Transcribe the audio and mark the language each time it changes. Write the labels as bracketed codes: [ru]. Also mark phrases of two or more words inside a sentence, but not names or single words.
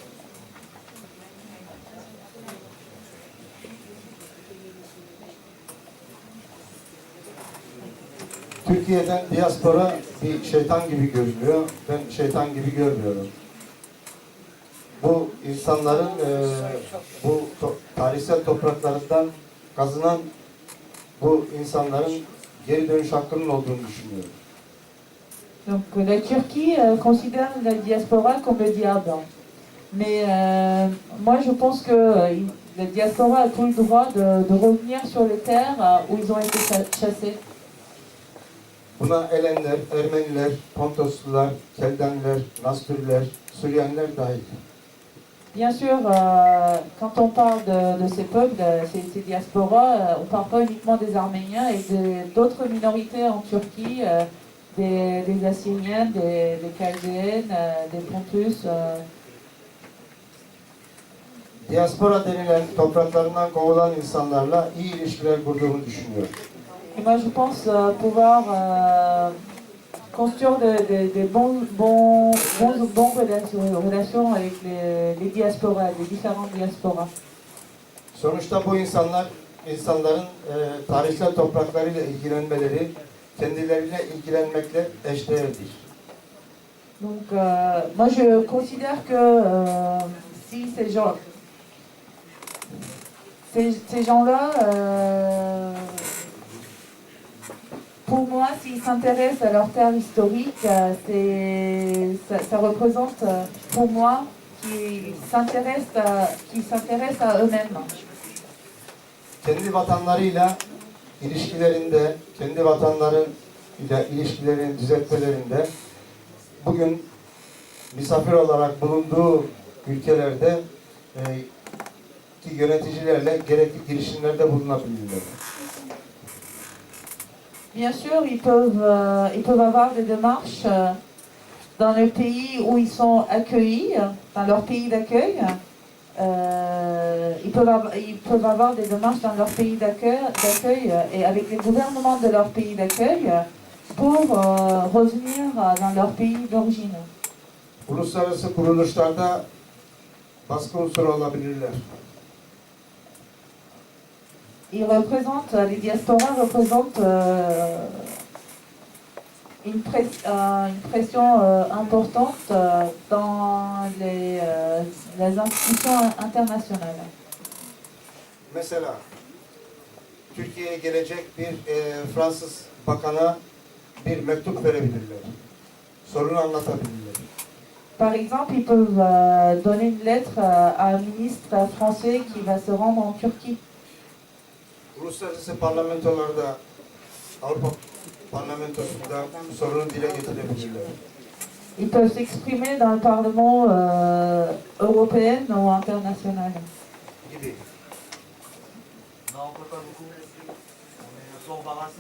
[tr] Türkiye'den diaspora bir şeytan gibi görünüyor. Ben şeytan gibi görmüyorum. Bu insanların bu tarihsel topraklarından kazınan bu insanların geri dönüş hakkının olduğunu düşünüyorum. [fr] Donc la Turquie considère la diaspora comme le diable. Mais moi je pense que la diaspora a tout le droit de revenir sur les terres où ils ont été chassés. [tr] Buna Elenler, Ermeniler, Pontoslular, Keldenler, Nasturiler, Süryaniler dahil. [fr] Bien sûr, quand on parle de ces peuples, ces diasporas, on ne parle pas uniquement des Arméniens et d'autres minorités en Turquie, des Assyriens, des Chaldéennes, des Pontus. [tr] Diaspora denilen topraklarından kovulan insanlarla iyi ilişkiler kurduğunu düşünüyorum. [fr] Et moi je pense pouvoir construire des bonnes relations avec les diasporas, les différentes diasporas. [tr] Sonuçta bu insanların tarihsel topraklarıyla ilgilenmeleri kendileriyle ilgilenmekle eşdeğerdir. [fr] Donc moi je considère que si ces gens-là pour moi, s'ils s'intéressent à leur terre historique, ça représente pour moi qu'ils s'intéressent à eux-mêmes. [tr] Kendi vatanlarıyla ilişkilerinde, kendi vatanlarıyla ilişkilerini düzeltmelerinde bugün misafir olarak bulunduğu ülkelerde ki yöneticilerle gerekli girişimlerde bulunabilirler. [fr] Bien sûr, ils peuvent avoir des démarches dans le pays où ils sont accueillis, dans leur pays d'accueil. Ils peuvent avoir des démarches dans leur pays d'accueil et avec les gouvernements de leur pays d'accueil pour revenir dans leur pays d'origine. [tr] Uluslararası kuruluşlarda baskı unsuru olabilirler. [fr] Les diasporas représentent une pression importante dans les institutions internationales. [tr] Mesela Türkiye'ye gelecek bir Fransız bakana bir mektup verebilirler. Sorunu anlatabilirler. [fr] Par exemple, ils peuvent donner une lettre à un ministre français qui va se rendre en Turquie. [tr] Uluslararası parlamentolarda, Avrupa Parlamentosu'nda sorunu dile getirebilirler. [fr] Ils peuvent s'exprimer dans le Parlement européen ou international. [tr] Gibi. [fr] Non, on ne peut pas beaucoup. On est un peu embarrassé.